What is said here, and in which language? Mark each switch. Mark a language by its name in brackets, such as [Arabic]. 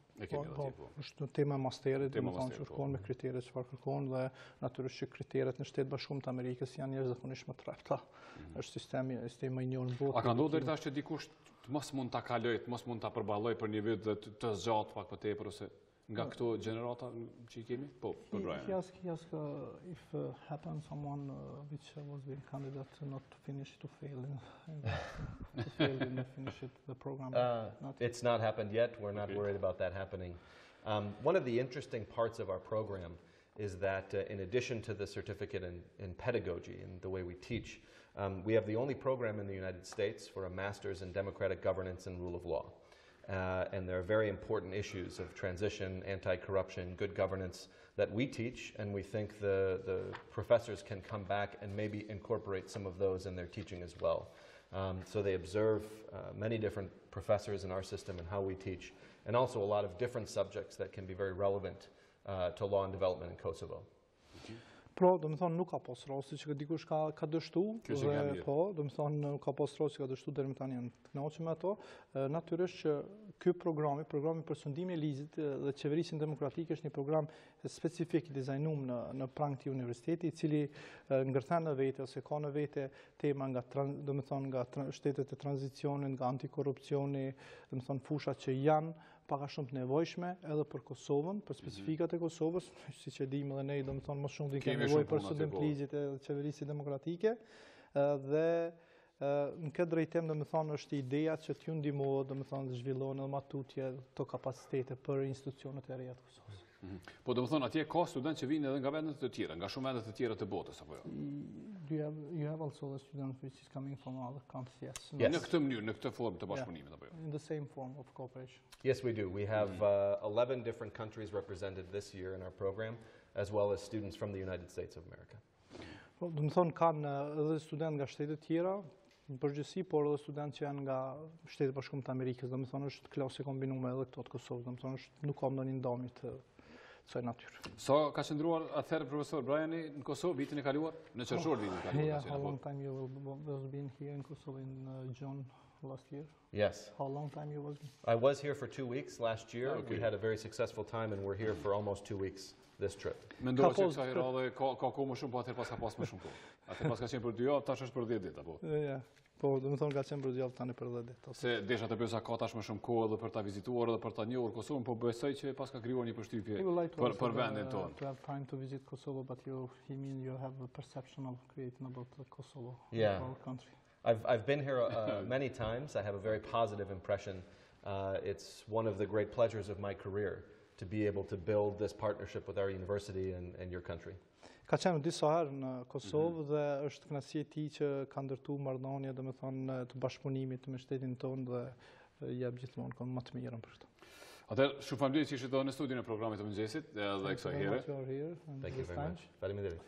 [Albanian] Është tema e masterit, do të thonë që shkon me kriteret çfarë kërkon dhe natyrisht që kriteret në Shtetet Bashkuara të Amerikës janë jashtëzakonisht më të trapta. Është sistemi i njohur në botë. A ka ndodhur deri tash që dikush mos mund ta kaloj, mos mund ta përballoj për një vit të zgjatë pak më tepër ose nga këto gjenerata që i kemi? Po, për Brian. [English] Yes, if happen someone which was being candidate not to finish to fail and finish the program. It's not happened yet. We're not worried about that happening. One of the interesting parts of our program is that in addition to the certificate in pedagogy and the way we teach, we have the only program in the United States for a master's in democratic governance and rule of law. And there are very important issues of transition, anti-corruption, good governance that we teach, and we think the professors can come back and maybe incorporate some of those in their teaching as well. So they observe many different professors in our system and how we teach, and also a lot of different subjects that can be very relevant to law and development in Kosovo. [Albanian] Pro, do më thonë, nuk ka pas rasti që dikush ka dështu, dhe po, do më thonë, nuk ka pas rasti që ka dështu deri më tani janë të kënaqur me ato. Natyrisht që ky programi për sundimin e ligjit dhe qeverisjen demokratike është një program specifik i dizajnuar në prang të universitetit, i cili ngërthen në vete ose ka në vete tema nga do më thonë nga shtetet e tranzicionit, nga antikorrupsioni, do më thonë fushat që janë paka shumë të nevojshme edhe për Kosovën, për specifikat e Kosovës, siç e dimë edhe ne, do më thonë më shumë të kemi nevojë për sundim të ligjit e qeverisë demokratike, dhe në këtë drejtim, do më thonë, është ideja që t'ju ndihmohet, do më thonë, të zhvillohen edhe matutje të kapacitete për institucionet e reja të Kosovës. Po do më thonë, atje ka student që vinë edhe nga vendet të tjera, nga shumë vendet të tjera të botës, apo jo? [English] You have also the student which is coming from other countries, yes. [Albanian] Në këtë mënyrë, në këtë formë të bashkëpunimit, apo jo? [English] In the same form of cooperation. Yes, we do. We have 11 different countries represented this year in our program, as well as students from the United States of America. [Albanian] Do më thonë, kanë edhe student nga shtetet tjera, në përgjithësi, por edhe student që janë nga Shtetet Bashkuara të Amerikës, do më thonë, është klasë e kombinuar edhe këto të Kosovës, do më thonë, nuk ka ndonjë ndamje të kësaj natyrë. Sa ka qëndruar atëherë profesor Briani në Kosovë vitin e kaluar? Në qershor vitin e kaluar? [English] Yeah, how long time you was been here in Kosovo in June last year? Yes. How long time you was? I was here for 2 weeks last year. Okay. We had a very successful time and we're here for almost 2 weeks this trip. [Albanian] Mendoj se kësaj radhe ka kohë më shumë, po atëherë pas ka pas më shumë kohë. Atëherë pas ka qenë për 2 javë, tash është për 10 ditë apo? Ja. Po, do më thonë ka qenë për 2 javë tani për 10 ditë. Se desha të pyesa ka tash më shumë kohë edhe për ta vizituar edhe për ta njohur Kosovën, po besoj që pas ka krijuar një përshtypje për vendin tonë. [English] To have time to visit Kosovo, but you have a perception of creating about Kosovo, our country. I've been here many times. I have a very positive impression. It's one of the great pleasures of my career to be able to build this partnership with our university and your country. [Albanian] Ka qenë disa herë në Kosovë dhe është kënaqësi e tij që ka ndërtuar marrëdhënie, domethënë të bashkëpunimit me shtetin tonë dhe jep gjithmonë kom më të mirën për këtë. Atëherë, shumë faleminderit që ishit në studion e programit të mëngjesit edhe kësaj here. [English] Thank you very much. [Albanian] Faleminderit.